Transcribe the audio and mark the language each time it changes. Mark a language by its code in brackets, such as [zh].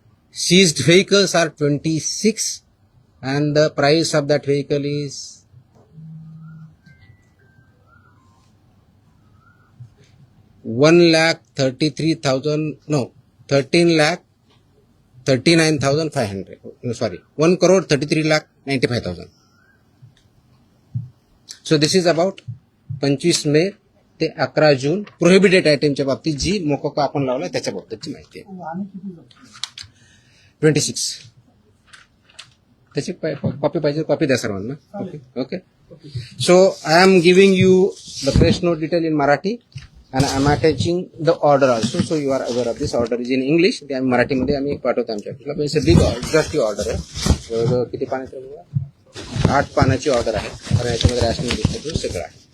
[en] Seized vehicles are 26, and the price of that vehicle is 13,39,500. Sorry, 1,33,95,000. So this is about [mr] 25 मे ते 11 जून prohibited आयटमच्या बाबतीत जी मोकोका आपण लावलाय त्याच्या बाबतीतची माहिती आहे. वाहने किती जप्त? 26. त्याची कॉपी पाहिजे कॉपी द्या सर्वांना. Okay. [en] So I am giving you the press note detail in Marathi and I am attaching the order also. So you are aware of this. Order is in English. [mr] ते आम्ही मराठीमध्ये आम्ही पाठवतो आमच्या ऑफिसला. पण [en] big exhaustive order [mr] आहे. जवळजवळ किती पानाची आहे? 8 पानाची ऑर्डर आहे. कारण याच्यामध्ये रॅशनिंग डिस्ट्रीब्यूट सगळं आहे.